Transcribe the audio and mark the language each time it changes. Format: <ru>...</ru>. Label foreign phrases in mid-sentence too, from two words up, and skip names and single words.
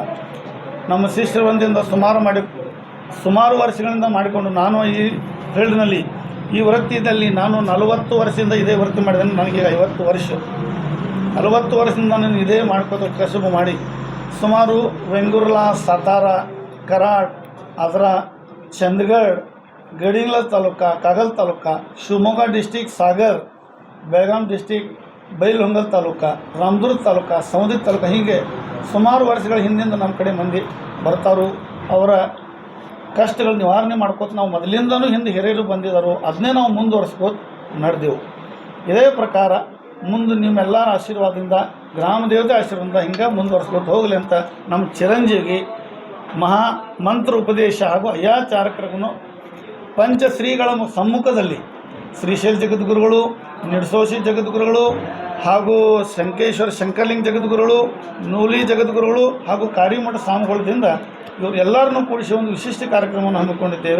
<kn>ನಮ್ಮ ಶಿಷ್ಯರ ಒಂದಿಂದ ಸುಮಾರು ವರ್ಷಗಳಿಂದ ಮಾಡಿಕೊಂಡು ನಾನು ಈ ಫೀಲ್ಡ್ನಲ್ಲಿ ಈ ವೃತ್ತಿಯಲ್ಲಿ ನಾನು 40 ವರ್ಷದಿಂದ ಇದೇ ವೃತ್ತಿ ಮಾಡಿದೆ. ನನಗೆ 50 ವರ್ಷ 40 ವರ್ಷದಿಂದ ನಾನು ಇದೇ ಮಾಡ್ಕೋತ ಕಸುಬು ಮಾಡಿ ಸುಮಾರು ವೆಂಗುರ್ಲಾ, ಸಾತಾರಾ, कराड, आजरा, चंदगड, गडिंग्लज तालुका, कागल तालुका, शिवमोगा डिस्ट्रिक्ट, सागर, बेळगाम डिस्ट्रिक्ट, बैलहೊಂಗಲ ತಾಲೂಕಾ, ರಾಮದುರ್ಗ ತಾಲೂಕಾ, ಸವದತ್ತಿ ತಾಲೂಕಾ ಹೀಗೆ ಸುಮಾರು ವರ್ಷಗಳ ಹಿಂದಿಂದ ನಮ್ಮ ಕಡೆ ಮಂದಿ ಬರ್ತಾರು. ಅವರ ಕಷ್ಟಗಳು ನಿವಾರಣೆ ಮಾಡ್ಕೋತ ನಾವು ಮೊದಲಿಂದನೂ ಹಿಂದೆ ಹಿರಿಯರು ಬಂದಿದ್ದರು. ಅದನ್ನೇ ನಾವು ಮುಂದುವರಿಸ್ಕೋತ ನಡೆದೆವು. ಇದೇ ಪ್ರಕಾರ ಮುಂದೆ ನಿಮ್ಮೆಲ್ಲರ ಆಶೀರ್ವಾದದಿಂದ, ಗ್ರಾಮ ದೇವತೆ ಆಶೀರ್ವಾದದಿಂದ ಹಿಂಗೆ ಮುಂದುವರಿಸ್ಕೋತ ಹೋಗಲಿ ಅಂತ ನಮ್ಮ ಚಿರಂಜೀವಿ ಮಹಾ ಮಂತ್ರ ಉಪದೇಶ ಹಾಗೂ ಅಯ್ಯಾಚಾರಕರನ್ನು ಪಂಚಶ್ರೀಗಳ ಸಮ್ಮುಖದಲ್ಲಿ ಶ್ರೀಶೈಲ ಜಗದ್ಗುರುಗಳು, ನಿಡಸೋಶಿ ಜಗದ್ಗುರುಗಳು ಹಾಗೂ ಶಂಕೇಶ್ವರ ಶಂಕರಲಿಂಗ ಜಗದ್ಗುರುಗಳು, ನೂಲಿ ಜಗದ್ಗುರುಗಳು ಹಾಗೂ ಕಾರಿಮಠ ಸ್ವಾಮಿಗಳಿಂದ ಇವರು ಎಲ್ಲರನ್ನೂ ಕೂಡಿಸಿ ಒಂದು ವಿಶಿಷ್ಟ ಕಾರ್ಯಕ್ರಮವನ್ನು ಹಮ್ಮಿಕೊಂಡಿದ್ದೇವೆ.</kn>